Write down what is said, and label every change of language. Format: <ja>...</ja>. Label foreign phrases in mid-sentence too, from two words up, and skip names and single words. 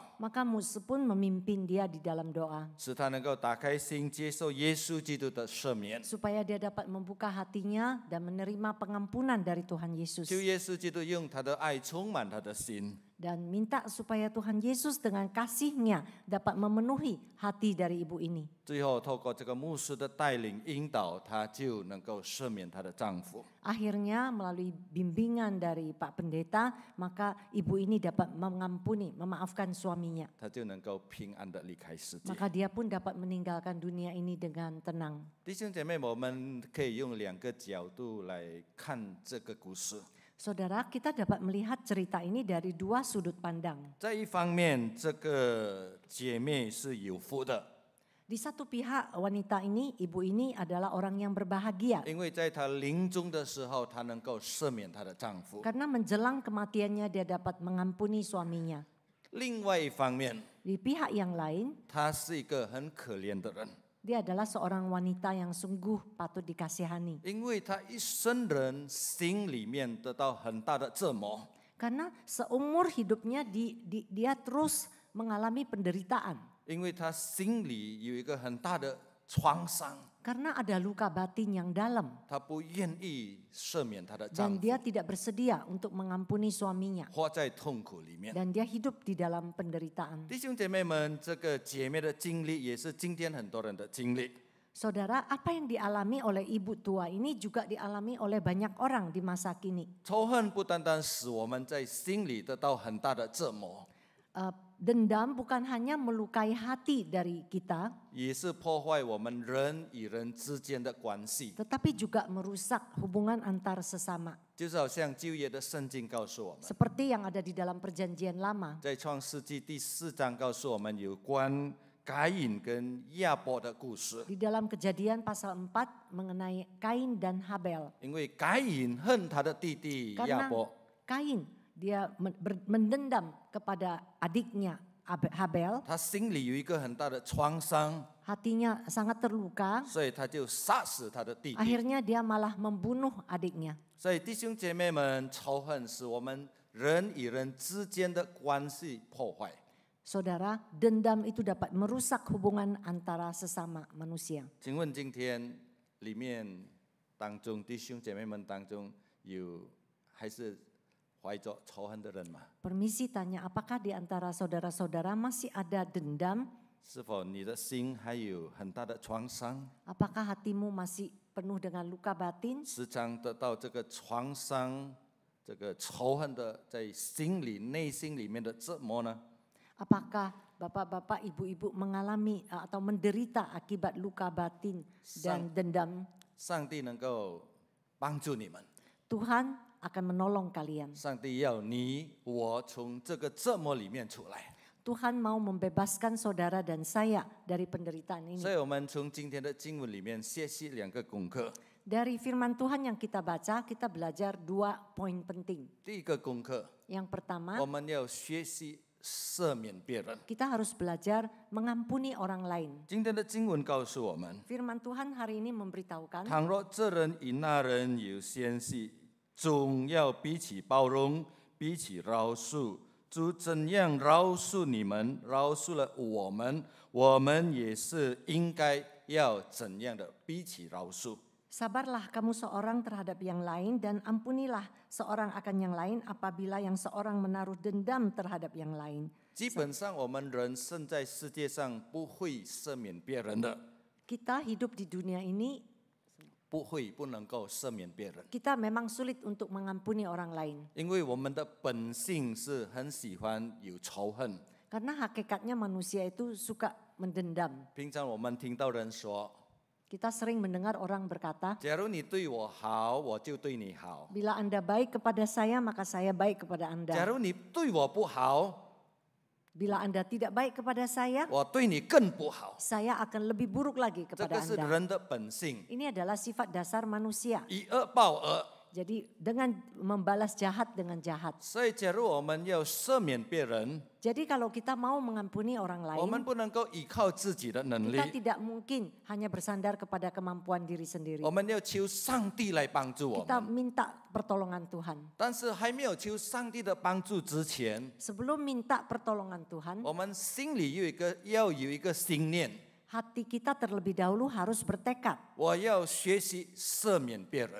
<id>Maka Musa pun memimpin dia di dalam doa.</id> <zh>使她能够打开心，接受耶稣基督的赦免。</zh> <id>Supaya dia dapat membuka hatinya dan menerima pengampunan dari Tuhan Yesus.</id> <zh>求耶稣基督用他的爱充满她的心，</zh> <id>Dan minta supaya Tuhan Yesus dengan kasih-Nya dapat memenuhi hati dari ibu ini.</id> <zh>最后透过这个牧师的带领引导，她就能够赦免她的丈夫。</zh> <id>Akhirnya melalui bimbingan dari Pak Pendeta, maka ibu ini dapat mengampuni, memaafkan suaminya.</id> <zh>她就能够平安的离开世界。</zh> <id>Maka dia pun dapat meninggalkan dunia ini dengan tenang.</id> <zh>弟兄姐妹，我们可以用2个角度来看这个故事。</zh> <id>Saudara, kita dapat melihat cerita ini dari dua sudut pandang.</id> <zh>在一方面，这个姐妹是有福的，</zh> <id>Di satu pihak wanita ini, ibu ini adalah orang yang berbahagia.</id> <zh>因为在她临终的时候，她能够赦免她的丈夫。</zh> <id>Karena menjelang kematiannya dia dapat mengampuni suaminya.</id> <zh>另外一方面，</zh> <id>Di pihak yang lain,</id> <zh>她是一个很可怜的人，</zh> <id>Dia adalah seorang wanita yang sungguh patut dikasihani.</id> <zh>因为他一生人心里面得到很大的折磨，</zh> <id>Karena seumur hidupnya dia terus mengalami penderitaan.</id> <zh>因为他心里有一个很大的创伤，</zh> <id>Karena ada luka batin yang dalam.</id> <zh>他不愿意赦免他的丈</zh> <id>Dan</id> <zh>夫，</zh> <id>dia tidak bersedia untuk mengampuni suaminya.</id> <zh>活在痛苦里面。</zh> <id>Dan dia hidup di dalam penderitaan.</id> <zh>弟兄姐妹们，这个姐妹的经历也是今天很多人的经历。</zh> <id>Saudara, apa yang dialami oleh ibu tua ini juga dialami oleh banyak orang di masa kini.</id> <zh>仇恨不单单使我们在心里得到很大的折磨，</zh> <id>Dendam bukan hanya melukai hati dari kita,</id> <zh>也是破坏我们人与人之间的关系。</zh> <id>tetapi juga merusak hubungan antar sesama.</id> <zh>就是好像旧约的圣经告诉我们，</zh> <id>Seperti yang ada di dalam perjanjian lama.</id> <zh>在创世纪第4章告诉我们有关该隐跟亚伯的故事。</zh> <id>Di dalam Kejadian pasal 4 mengenai Kain dan Habel.</id> <zh>因为该隐恨他的弟弟亚</zh> <id>Karena</id> <zh>伯，</zh> <id>Kain dia mendendam kepada adiknya Habel,</id> <zh>他心里有一个很大的创伤，</zh> <id>hatinya sangat terluka.</id> <zh>所以他就杀死他的弟弟。</zh> <id>Akhirnya dia malah membunuh adiknya.</id> <zh>所以弟兄姐妹们，仇恨使我们人与人之间的关系破坏。</zh> <id>Saudara, dendam itu dapat merusak hubungan antara sesama manusia.</id> <zh>请问今天里面当中弟兄姐妹们当中有还是怀着仇恨的人吗？</zh> <id>Permisi tanya, apakah di antara saudara-saudara masih ada dendam?</id> <zh>是否你的心还有很大的创伤？</zh> <id>Apakah hatimu masih penuh dengan luka batin?</id> <zh>时常得到这个创伤、这个仇恨的在心里、内心里面的折磨呢？</zh> <id>Apakah bapak-bapak, ibu-ibu mengalami atau menderita akibat luka batin dan dendam?</id> <zh>上帝能够帮助你们，</zh> <id>Tuhan akan menolong kalian.</id> <zh>上帝要你我从这个折磨里面出来。</zh> <id>Tuhan mau membebaskan saudara dan saya dari penderitaan</id> <zh>所</zh> <id>ini.</id> <zh>以我们从今天的经文里面学习2个功课。</zh> <id>Dari firman Tuhan yang kita baca, kita belajar 2 poin penting.</id> <zh>第一个功课，</zh> <id>Yang pertama,</id> <zh>我们要学习赦免别人。</zh> <id>kita harus belajar mengampuni orang lain.</id> <zh>今天的经文告诉我们，</zh> <id>Firman Tuhan hari ini memberitahukan,</id> <zh>倘若这人与那人有嫌隙，总要彼此包容，彼此饶恕。主怎样饶恕你们，饶恕了我们，我们也是应该要怎样的彼此饶恕。</zh> <id>sabarlah kamu seorang terhadap yang lain dan ampunilah seorang akan yang lain apabila yang seorang menaruh dendam terhadap yang lain.</id> <zh>基本上，我们人生在世界上不会赦免别人的，</zh> <id>Kita hidup di dunia ini,</id> <zh>不能够赦免别人，</zh> <id>kita memang sulit untuk mengampuni orang lain.</id> <zh>因为我们的本性是很喜欢有仇恨。</zh> <id>Karena hakikatnya manusia itu suka mendendam.</id> <zh>平常我们听到人说，</zh> <id>Kita sering mendengar orang berkata,</id> <zh>假如你对我好，我就对你好；</zh> <id>bila Anda baik kepada saya, maka saya baik kepada</id> <zh>假</zh> <id>Anda.</id> <zh>如你对我不好，</zh> <id>Bila Anda tidak baik kepada saya,</id> <zh>我对你更不好。</zh> <id>saya akan lebih buruk lagi</id> <zh>这</zh> <id>kepada</id> <zh>个是</zh> <id>Anda.</id> <zh>人的本性，</zh> <id>Ini adalah sifat dasar manusia.</id> <zh>以恶报恶。</zh> <id>Jadi dengan membalas jahat dengan jahat.</id> <zh>所以，假如我们要赦免别人，</zh> <id>Jadi kalau kita mau mengampuni orang</id> <zh>我们</zh> <id>lain,</id> <zh>不能够依靠自己的能力</zh> <id>kita，tidak mungkin hanya bersandar kepada kemampuan diri sendiri.</id> <zh>我们要求上帝来帮助我</zh> <id>Kita</id> <zh>们。</zh> <id>minta pertolongan Tuhan.</id> <zh>但是还没有求上帝的帮助之前，</zh> <id>Sebelum minta pertolongan Tuhan,</id> <zh>我们心里要有一个心念，</zh> <id>hati kita terlebih dahulu harus bertekad.</id> <zh>我要学习赦免别人，</zh>